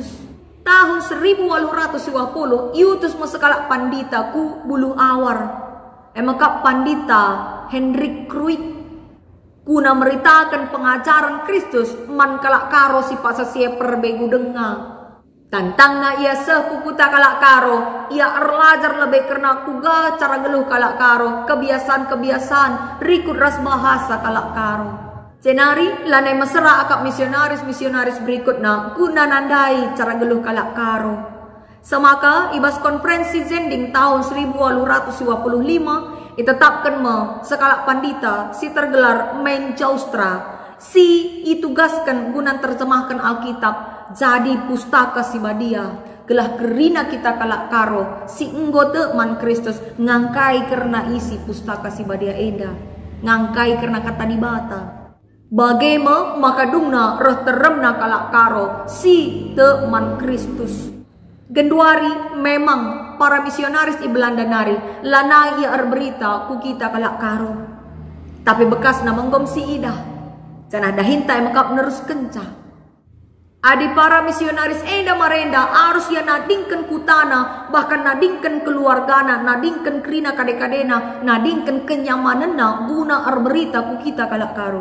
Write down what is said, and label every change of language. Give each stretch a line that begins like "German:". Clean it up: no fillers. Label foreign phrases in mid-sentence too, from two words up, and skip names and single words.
Batak Karo: Tahun 1820 yutus masakalak pandita ku bulu awar emakap pandita Hendrik Kruik guna meritakan pengajaran Kristus man kalak karo si pasasia perbegu denga. Tantang na ia sepukuta kalak karo, ia erlajar lebih karena kuga cara geluh kalak karo, kebiasaan-kebiasaan, rikut ras bahasa kalak karo. Cenari lanai mesra akap misionaris berikutnya guna nandai cara geluh kalak karo. Semaka ibas konferensi Zending tahun 1825 ditetapkan sekalak pandita si tergelar main jaustra si itugaskan guna terjemahkan Alkitab jadi pustaka si badia gelah kerina kita kalak karo si enggote man Kristus ngangkai karena isi pustaka si badia enda ngangkai karena kata dibata bagema maka dungna roh teremna kalak karo si te man Kristus. Genduari memang para misionaris di Belanda nari lanai ia berita ku kita kalak karo tapi bekas na menggom si ida canah dahintai makap nerus kencah. Adi para misionaris enda marenda harus ya nadingkan kutana bahkan nadingkan keluargana nadingkan kerina kadekadena nadingkan kenyamananna guna berita ku kita kalak karo.